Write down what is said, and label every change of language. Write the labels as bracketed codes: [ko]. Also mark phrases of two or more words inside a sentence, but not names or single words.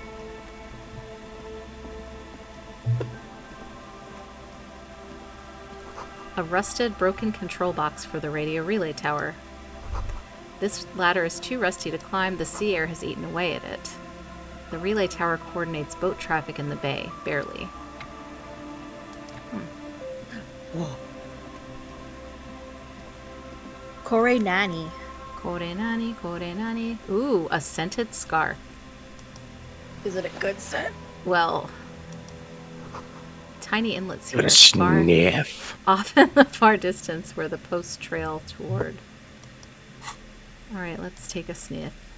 [en] A rusted, broken control box for the radio relay tower. This ladder is too rusty to climb. The sea air has eaten away at it. The relay tower coordinates boat traffic in the bay, barely. Whoa. Kore Nani. Kore nani, kore nani. Ooh, a scented scarf. Is it a good scent? Well, tiny inlets Give here. it a sniff. Off in the far distance where the posts trail toward. Alright, let's take a sniff.